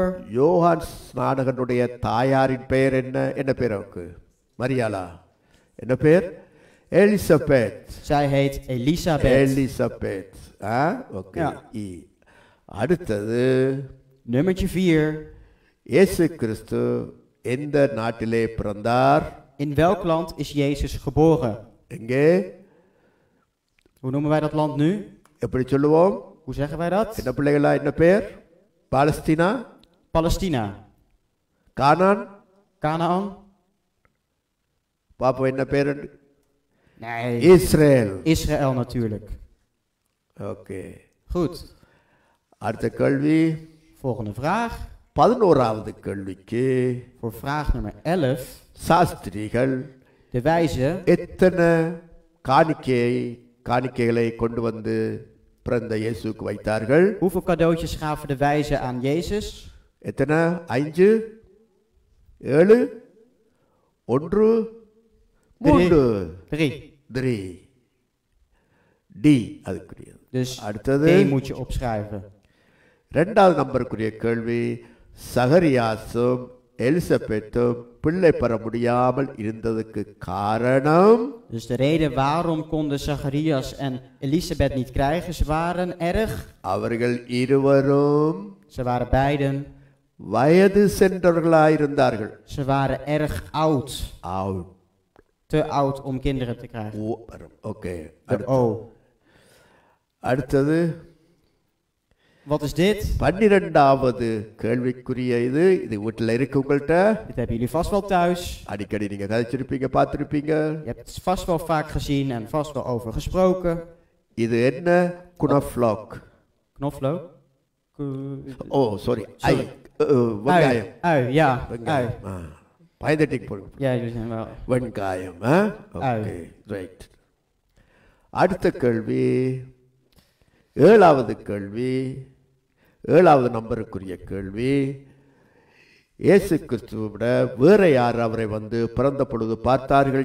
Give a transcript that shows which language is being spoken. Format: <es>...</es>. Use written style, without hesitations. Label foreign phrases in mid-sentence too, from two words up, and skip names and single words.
<ta>யோவான் ஸ்நானகனுடைய தாயாரின் பெயர் என்ன? என்ன பேர் அவருக்கு? மரியாளா. என்ன பேர்? எலிசபெத்.</ta> <nl>Zij heet Elisabeth.</nl> <ta>எலிசபெத். ஓகே.</ta> <nl>Ja.</nl> <ta>அடுத்தது</ta> <nl>Nummertje 4.</nl> <ta>இயேசு கிறிஸ்து எந்த நாட்டிலே பிறந்தார்?</ta> <nl>In welk land is Jezus geboren?</nl> <ta>எங்கே?</ta> <nl>Hoe noemen wij dat land nu?</nl> <ta>எப்படி சொல்லுவோம்?</ta> <nl>Hoe zeggen wij dat?</nl> <ta>என்ன பிள்ளைகளா, என்ன பேர்? பாலஸ்தீனா,</ta> <nl>Palestina.</nl> <ta>கானான்,</ta> <nl>Canaan?</nl> <ta>பாப்போம் என்ன பேர்?</ta> <nl>Nee.</nl> <ta>இஸ்ரேல்.</ta> <nl>Israël natuurlijk.</nl> <ta>ஓகே.</ta> <nl>Goed.</nl> <ta>அடுத்த கேள்வி</ta> <nl>Volgende vraag.</nl> <ta>11வது கேள்விக்கு</ta> <nl>Voor vraag nummer 11.</nl> <ta>சாஸ்திரிகள்</ta> <nl>De wijzen.</nl> <ta>எத்தனை காணிக்கைகளை கொண்டு வந்து பிறந்த இயேசுக்கு வைத்தார்கள்?</ta> <nl>Hoeveel cadeautjes gaven de wijzen aan Jezus?</nl> <ta>எத்தனை? 5, 7, 1, 3. 3. டி அதுக்குரியது.</ta> <nl>Dus</nl> <ta>அடுத்தது</ta> <nl>D moet je opschrijven.</nl> <ta>2வது நம்பருக்குரிய கேள்வி. சகரியாசும் எலிசபெத்தும் பிள்ளை பெற முடியாமல் இருந்ததுக்கு காரணம்?</ta> <nl>Dus de reden waarom konden Zacharias en Elisabeth niet krijgen, ze waren erg.</nl> <ta>அவர்கள் இருவரும்</ta> <nl>Ze waren beiden.</nl> <ta>வயது சென்றவர்களாயிருந்தார்கள்.</ta> <nl>Ze waren erg oud. Oud. Te oud om kinderen te krijgen.</nl> <ta>ஓகே.</ta> <nl>De O.</nl> <ta>அடுத்தது</ta> <nl>Wat is dit?</nl> <ta>12வது கேள்விக்குரிய இது வீட்டில் இருக்கு உங்கள்கிட்ட.</ta> <nl>Dit hebben jullie vast wel thuis.</nl> <ta>அடிக்கடி நீங்க கதைச்சிருப்பீங்க, பார்த்துருப்பீங்க.</ta> <nl>Je hebt het vast wel vaak gezien en vast wel over gesproken.</nl> <ta>இது என்ன? குனஃப்ளாக்.</ta> <nl>Knoflook?</nl> <ta>ஓ சாரி. வெங்காயம்.</ta> <nl>Ui, ja. Ui.</nl> <ta>வெங்காயம். பயந்துட்டிங் போடுங்க.</ta> <nl>Ja, jullie zijn wel.</nl> <ta>வெங்காயம்.</ta> <en>okay, right.</en> <ta>அடுத்த கேள்வி 7வது கேள்வி. 7வது நம்பருக்குரிய கேள்வி. இயேசு கிறிஸ்துவை விட வேற யார் அவரை வந்து பிறந்த பொழுது பார்த்தார்கள்?</ta>